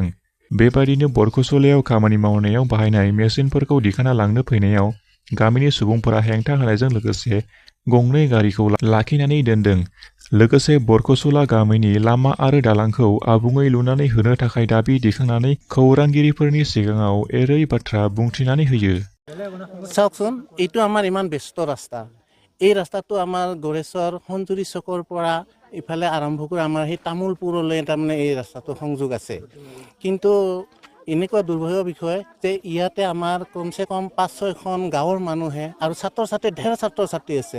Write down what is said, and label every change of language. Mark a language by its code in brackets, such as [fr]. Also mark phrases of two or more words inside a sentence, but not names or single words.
[brx] बेबायदिनो बरकसुलायाव खामानि मावनायाव बाहायनाय मेसिनफोरखौ दिखांना लांनो फैनायाव गामिनि सुबुंफोरा हेंथा होनायजों लोगोसे गंनै गारिखौ लाखिनानै दोनदों। लोगोसे बरकसुला गामिनि लामा आरो दालांखौ आबुङै लुनानै होनो थाखाय दाबि दैखांनानै खौरांगिरिफोरनि सिगाङाव एरै बाथ्रा बुंथिनानै होयो। [as] চাওকচোন, এইটো আমাৰ ইমান ব্যস্ত ৰাস্তা। এই ৰাস্তাটো আমাৰ গড়েশ্বৰ সঞ্জুৰী চকৰ পৰা ইফালে আৰম্ভ কৰি আমাৰ সেই তামোলপুৰলৈ তাৰমানে এই ৰাস্তাটো সংযোগ আছে। কিন্তু এনেকুৱা দুৰ্ভাগ্যৰ বিষয় যে ইয়াতে আমাৰ কমচে কম 5-6খন গাঁৱৰ মানুহে আৰু ছাত্ৰ ছাত্ৰী ঢেৰ ছাত্ৰ ছাত্ৰী আছে।